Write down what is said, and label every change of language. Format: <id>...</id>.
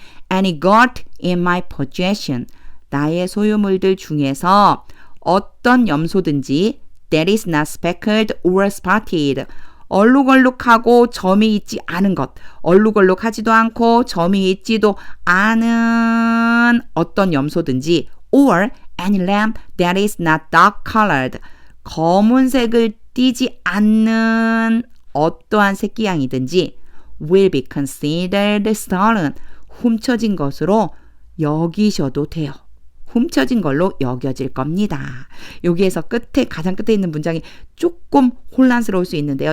<en>Any goat in my possession.</en> <ko>나의 소유물들 중에서 어떤 염소든지</ko> <en>that is not speckled or spotted.</en> <ko>얼룩얼룩하고 점이 있지 않은 것. 얼룩얼룩하지도 않고 점이 있지도 않은 어떤 염소든지</ko> <en>or any lamb that is not dark colored.</en> <ko>검은색을 띠지 않는 어떠한 새끼 양이든지</ko> <en>will be considered stolen.</en> <ko>훔쳐진 것으로 여기셔도 돼요. 훔쳐진 걸로 여겨질 겁니다. 여기에서 가장 끝에 있는 문장이 조금 혼란스러울 수 있는데요.</ko>